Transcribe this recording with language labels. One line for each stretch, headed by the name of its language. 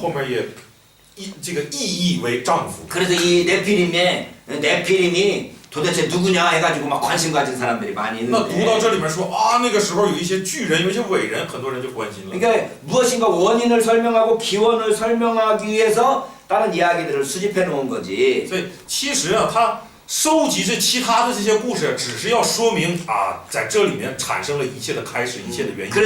Chinese: 后面也这个意译为丈夫。
Korean: 그래서 이 네피림이 도대체 누구냐 해가지고 막 관심 가진 사람들이 많이
Chinese: 那读到
Korean: 있는데.
Chinese: 这里面说那个时候有一些巨人，有一些伟人，很多人就关心了。
Korean: 그러니까 무엇인가 원인을 설명하고 기원을 설명하기 위해서 다른 이야기들을 수집해 놓은 거지.
Chinese: 所以其实他收集其他的这些故事，只是要说明在这里面产生了一切的开始，一切的原因。